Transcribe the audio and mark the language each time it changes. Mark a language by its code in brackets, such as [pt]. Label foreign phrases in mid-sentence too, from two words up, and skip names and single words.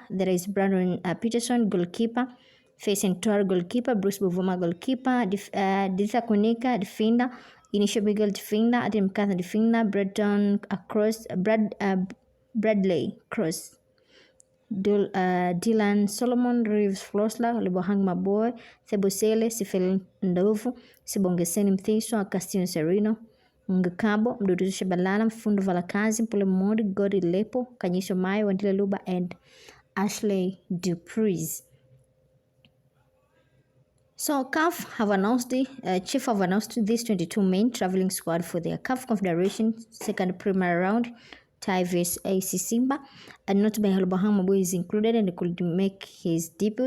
[en] There is Brandon Peterson, goalkeeper, facing Tor goalkeeper, Bruce Buvuma goalkeeper, Ditha Kunika defender, Initial Miguel defender, Adam Mkatha defender, Bradley Cross, Dylan Solomon, Reeves Flosla, Libohang Maboy, Thebosele, Sifel Ndovu, Sibongeseni Mthiso, Castino Serino, Ngakabo, Mdudu Shabalala, Mfundo Valakazi, Mpule Modi, Godi Lepo, Kanyisho Mayo, Wandila Luba, and Ashley Dupreez. So CAF have announced Chief have announced this 22-man traveling squad for their CAF Confederation second primary round tie vs AC Simba, and not by Halbahang Mabu is included and could make his debut.